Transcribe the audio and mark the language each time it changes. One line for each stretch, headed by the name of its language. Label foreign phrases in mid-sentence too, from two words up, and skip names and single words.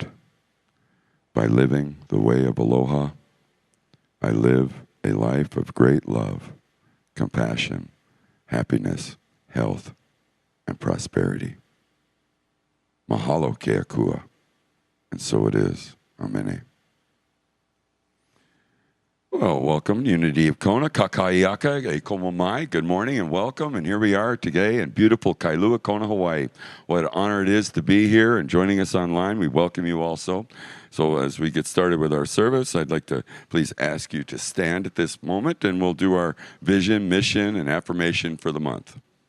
English: By living the way of aloha, I live a life of great love, compassion, happiness, health, and prosperity.
Hawaiian: Mahalo ke akua.
English: And so it is. Amene. Well, welcome, Unity of Kona,
Hawaiian: Kakaiaka, e komo mai.
English: Good morning and welcome. And here we are today in beautiful Kailua, Kona, Hawaii. What an honor it is to be here and joining us online. We welcome you also. So as we get started with our service, I'd like to please ask you to stand at this moment and we'll do our vision, mission, and affirmation for the month.